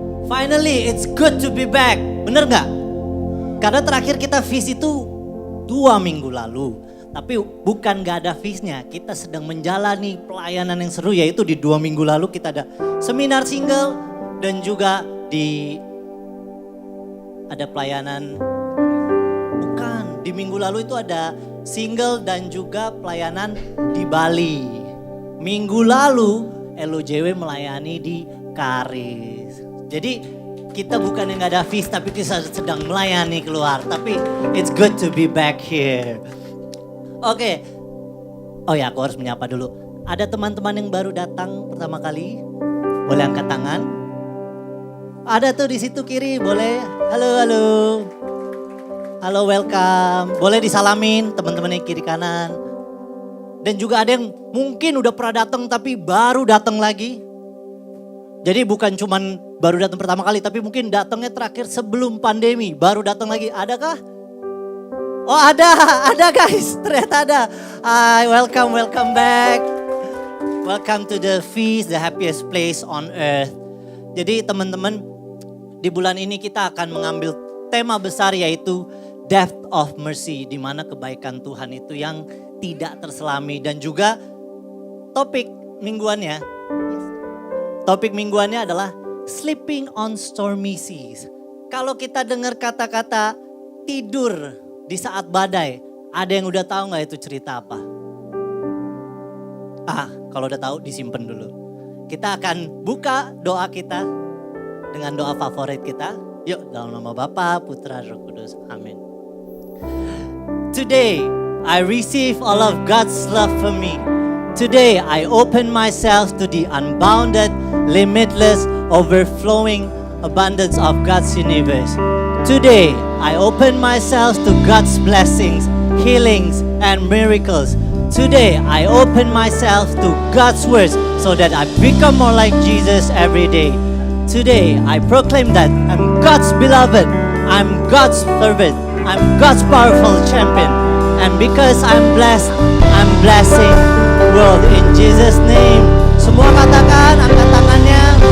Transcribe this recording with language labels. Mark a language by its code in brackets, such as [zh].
[en] Finally, it's good to be back. [id] Bener gak? Karena terakhir kita feast itu 2 minggu lalu. Tapi bukan gak ada feastnya, kita sedang menjalani pelayanan yang seru, yaitu di 2 minggu lalu kita ada seminar single dan juga ada pelayanan. Bukan, di minggu lalu itu ada single dan juga pelayanan di Bali. Minggu lalu LOJW melayani di Karis. Jadi kita bukan yang gak ada feast, tapi kita sedang melayani keluar. Tapi [en] it's good to be back here. [id] Oke. Oh ya, aku harus menyapa dulu. Ada teman-teman yang baru datang pertama kali. Boleh angkat tangan. Ada tuh di situ kiri, boleh. Halo, halo. Halo, welcome. Boleh disalamin teman-teman yang kiri kanan. Dan juga ada yang mungkin udah pernah datang tapi baru datang lagi. Jadi bukan cuman baru datang pertama kali, tapi mungkin datangnya terakhir sebelum pandemi, baru datang lagi. Adakah? Oh ada guys, ternyata ada. [en] Hi, welcome back. Welcome to the feast, the happiest place on earth. [id] Jadi teman-teman, di bulan ini kita akan mengambil tema besar yaitu Depth of Mercy, di mana kebaikan Tuhan itu yang tidak terselami. Dan juga topik mingguannya adalah Sleeping on Stormy Seas. Kalau kita dengar kata-kata tidur di saat badai, ada yang udah tahu gak itu cerita apa? Kalau udah tahu disimpan dulu. Kita akan buka doa kita dengan doa favorit kita. Yuk, dalam nama Bapa, Putra, Roh Kudus. Amin. [en] Today, I receive all of God's love for me. Today, I open myself to the unbounded, limitless, overflowing abundance of God's universe. Today, I open myself to God's blessings, healings, and miracles. Today, I open myself to God's words so that I become more like Jesus every day. Today, I proclaim that I'm God's beloved, I'm God's servant, I'm God's powerful champion. And because I'm blessed, I'm blessing the world in Jesus' name. [id] Semua katakan, angkat tangannya.